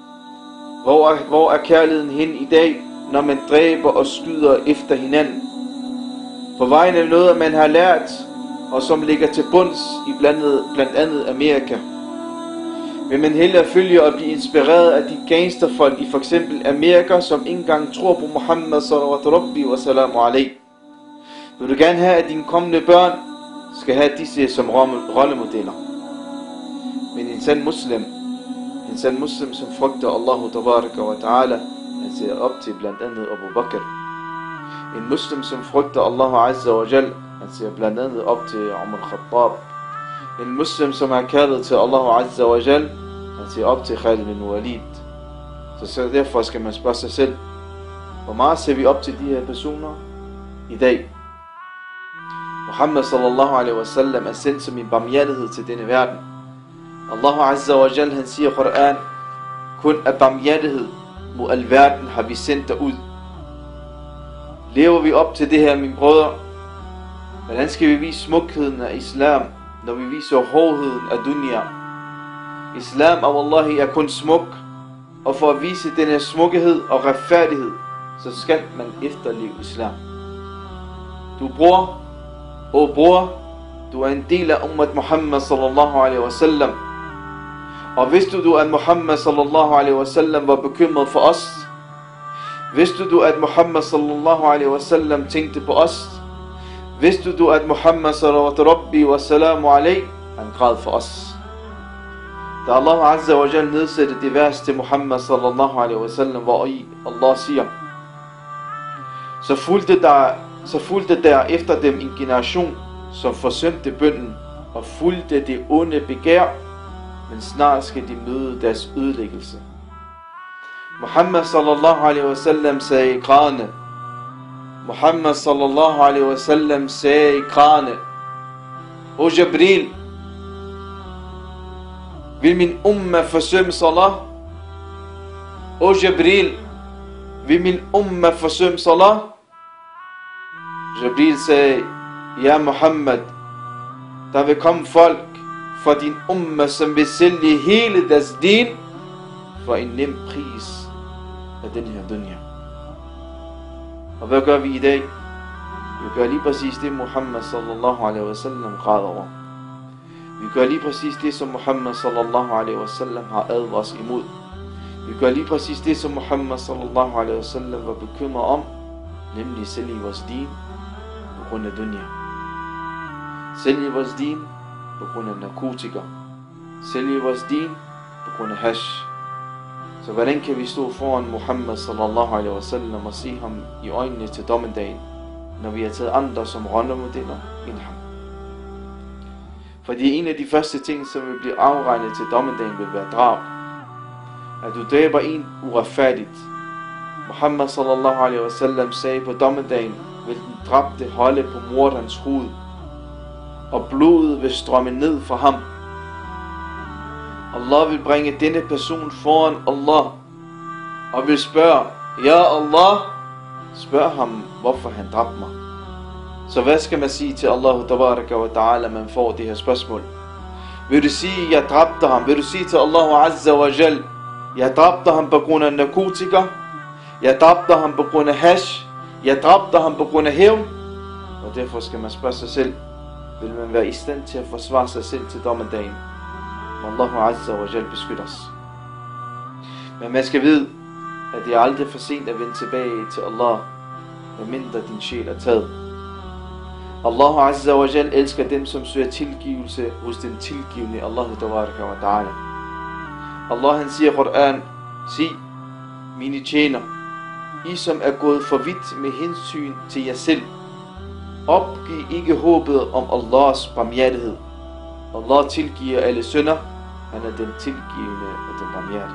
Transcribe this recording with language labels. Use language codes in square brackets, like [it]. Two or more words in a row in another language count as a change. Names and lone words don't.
[da] Hvor er kærligheden hen i dag, når man dræber og skyder efter hinanden? På vegne af noget, man har lært, og som ligger til bunds i blandt andet Amerika. Vil man hellere følge og blive inspireret af de gangsterfolk i for eksempel Amerika, som ikke engang tror på Muhammad [ar] صلى الله ربي وسلام عليه? [da] Vil du gerne have, at dine kommende børn skal have disse som rollemodeller? Men en sand muslim, som frygter [ar] الله تبارك وتعالى, [da] han ser op til blandt andet Abu Bakr. En muslim, som frygter [ar] الله عز وجل, [da] han ser blandt andet op til Umar Khattab. En muslim, som er kaldet til [ar] الله عز وجل, [da] han ser op til Khalid bin Walid. Så derfor skal man spørge sig selv, hvor meget ser vi op til de her personer i dag? Muhammad [ar] صلى الله عليه وسلم [da] er sendt som en barmhjertighed til denne verden. [ar] الله عز وجل, [da] han siger i Koran, kun af barmhjertighed mod alverden har vi sendt dig ud. Lever vi op til det her, mine brødre? Hvordan skal vi vise smukheden af islam, når vi viser hårdheden af dunya? Islam af Wallahi er kun smuk, og for at vise denne smukhed og retfærdighed, så skal man efterleve islam. Du bror, du er en del af [ar] أمة محمد صلى الله عليه وسلم. [da] Og vidste du, at Muhammad [ar] صلى الله عليه وسلم [da] var bekymret for os? Vidste du, at Muhammad [ar] صلى الله عليه وسلم [da] tænkte på os? Vidste du, at Muhammad [ar] صلى الله ربي وسلام عليه, [da] han græd for os? Da [ar] الله عز وجل [da] nedsætte det vers til Muhammad [ar] صلى الله عليه وسلم, [da] hvor Allah siger, så fulgte der efter dem en generation, som forsømte bønnen og fulgte det onde begær, men snart skal de møde deres ødelæggelse. Muhammad [ar] صلى الله عليه وسلم [da] sagde i Qur'an. Muhammad [ar] صلى الله عليه وسلم [da] sagde i Qur'an: O Jibril, vil min umma forsømme salat? O Jibril, vil min umma forsømme salat? Jibril sagde: Ja Muhammad, der vil komme folk fra din umma, som vil sælge hele deres din for en nem pris af den her dunya. Og hvad gør vi i dag? Vi gør lige præcis det, Muhammad [ar] صلى الله عليه وسلم [da] græder over. Vi gør lige præcis det, som Muhammad [ar] صلى الله عليه وسلم [da] har advaret os imod. Vi gør lige præcis det, som Muhammad [ar] صلى الله عليه وسلم [da] var bekymret om, nemlig sælge vores din på grund af dunya. Sælge vores din på grund af narkotika. Sælge vores din på grund af hash. Så hvordan kan vi stå foran Muhammad [ar] صلى الله عليه وسلم [da] og se ham i øjnene til dommedagen, når vi har taget andre som rollemodeller end ham? Fordi en af de første ting, som vil blive afregnet til dommedagen, vil være drab. At du dræber en uretfærdigt. Muhammad [ar] صلى الله عليه وسلم [da] sagde, på dommedagen vil den dræbte holde på morderens hoved, og blodet vil strømme ned fra ham. Allah vil bringe denne person foran Allah og vil spørge: Ja Allah, spørg ham, hvorfor han dræbte mig. Så hvad skal man sige til [ar] الله تبارك وتعالى, [da] man får det her spørgsmål? Vil du sige, jeg dræbte ham? Vil du sige til [ar] الله عز وجل, [da] jeg dræbte ham på grund af narkotika, jeg dræbte ham på grund af hash, jeg dræbte ham på grund af hævn? Og derfor skal man spørge sig selv, vil man være i stand til at forsvare sig selv til dommedagen? [ar] الله عز وجل [da] beskytter os. Men man skal vide, at det er aldrig for sent at vende tilbage til Allah, medmindre din sjæl er taget. [ar] الله عز وجل [da] elsker dem, som søger tilgivelse hos den tilgivende [ar] الله تبارك وتعالى. [da] Allah han siger i Qur'an: sig, mine tjener, I som er gået for vidt med hensyn til jer selv, opgiv ikke håbet om Allahs barmhjertighed. Allah tilgiver alle synder. Han er den tilgivende og den barmhjertige.